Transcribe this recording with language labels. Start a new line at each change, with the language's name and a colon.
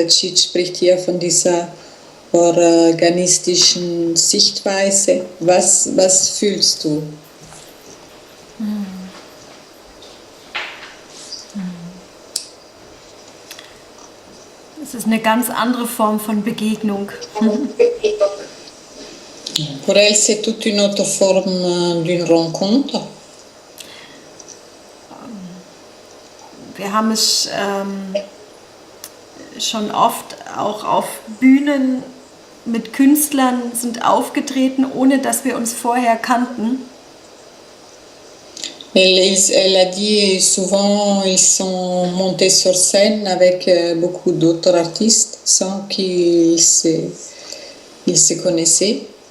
German: Chit spricht hier von dieser organistischen Sichtweise. Was fühlst du? Es ist eine ganz andere Form von Begegnung.
French: Pour elle, c'est toute une autre forme d'une rencontre.
German: Wir haben es schon oft auch auf Bühnen mit Künstlern sind aufgetreten, ohne dass wir uns vorher kannten.
French: Elle a dit souvent ils sont montés sur scène avec beaucoup d'autres artistes sans qu'ils se connaissaient.